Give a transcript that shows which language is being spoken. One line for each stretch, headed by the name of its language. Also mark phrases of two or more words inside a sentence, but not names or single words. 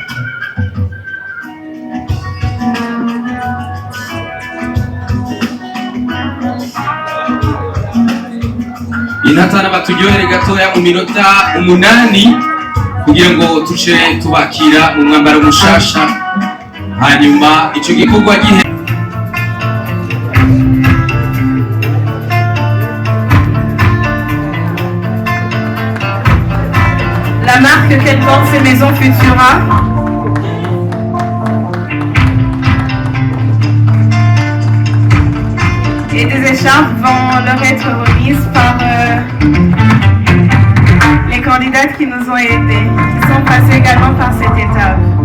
Rundi: Intatana baturyohere gatoya mu minota 8 kugira ngo tuce tubakira mu mwambaro mushasha, hanyuma ico gikorwa gihe
French: La marque qu'elle porte, c'est Maison Futura. Et des écharpes vont leur être remises par les candidates qui nous ont aidés, qui sont passées également par cette étape.